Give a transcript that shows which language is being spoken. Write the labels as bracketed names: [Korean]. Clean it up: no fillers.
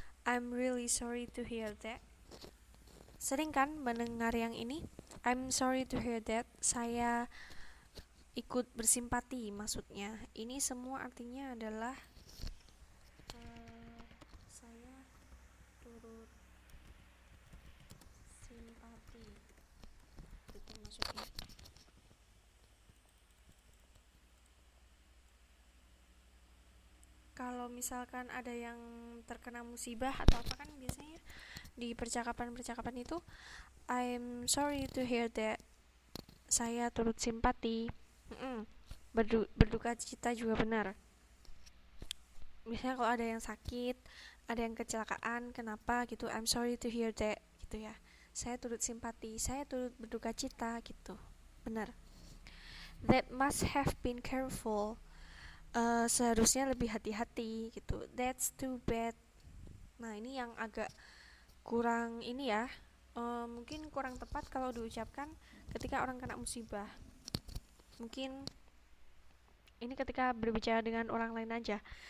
[English] I'm really sorry to hear that. [Indonesian] Sering kan mendengar yang ini? [English] I'm sorry to hear that. [Indonesian] Saya ikut bersimpati maksudnya. Ini semua artinya adalah saya turut simpati. Itu maksudnya. Kalau misalkan ada yang terkena musibah atau apa kan biasanya di percakapan-percakapan itu [English] I'm sorry to hear that. [Indonesian] Saya turut simpati. Berduka cita juga benar. Misalnya kalau ada yang sakit, ada yang kecelakaan, kenapa gitu, [English] I'm sorry to hear that [Indonesian] gitu ya. Saya turut simpati, saya turut berduka cita gitu. Benar. [English] That must have been careful. [Indonesian] Seharusnya lebih hati-hati gitu. [English] That's too bad. [Indonesian] Nah, ini yang agak kurang ini ya. Mungkin kurang tepat kalau diucapkan ketika orang kena musibah. Mungkin ini ketika berbicara dengan orang lain aja.